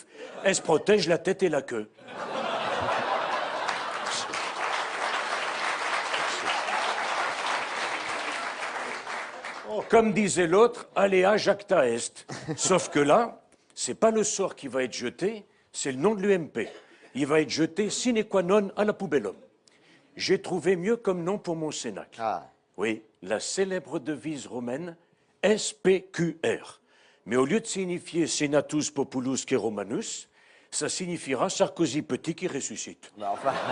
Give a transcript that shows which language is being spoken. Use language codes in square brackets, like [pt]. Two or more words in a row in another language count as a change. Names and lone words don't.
[fr] Elles se protègent la tête et la queue. Comme disait l'autre, [la] aléa jacta est. [fr] Sauf que là, c'est pas le sort qui va être jeté, c'est le nom de l'UMP. Il va être jeté [la] sine qua non [fr] à la poubelle. J'ai trouvé mieux comme nom pour mon cénacle. Ah. Oui, la célèbre devise romaine SPQR. Mais au lieu de signifier [la] Senatus Populus que Romanus, [fr] ça signifiera Sarkozy petit qui ressuscite. Bah enfin...